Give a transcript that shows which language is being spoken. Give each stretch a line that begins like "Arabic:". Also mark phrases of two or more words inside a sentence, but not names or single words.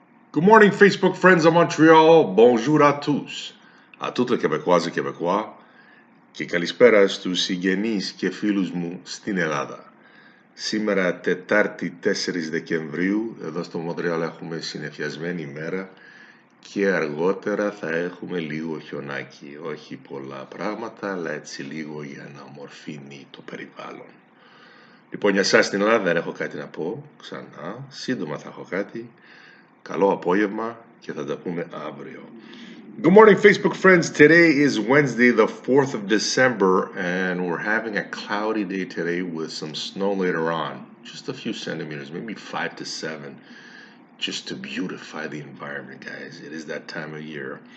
English: Good morning, Facebook friends of Montreal.
French: Bonjour à tous. A toutes les Québécoises et Québécois.
Greek: Και καλησπέρα στους συγγενείς και φίλους μου στην Ελλάδα. Σήμερα Τετάρτη 4 Δεκεμβρίου, εδώ στο Μοντρεάλ έχουμε συννεφιασμένη ημέρα και αργότερα θα έχουμε λίγο χιονάκι. Όχι πολλά πράγματα, αλλά έτσι λίγο για να ομορφύνει το περιβάλλον. Λοιπόν, για εσάς στην Ελλάδα δεν έχω κάτι να πω ξανά. Σύντομα θα έχω κάτι. Καλό απόγευμα και θα τα πούμε αύριο.
English: Good morning, Facebook friends. Today is Wednesday, the 4th of December, and we're having a cloudy day today with some snow later on. Just a few centimeters, maybe 5 to 7, just to beautify the environment, guys. It is that time of year.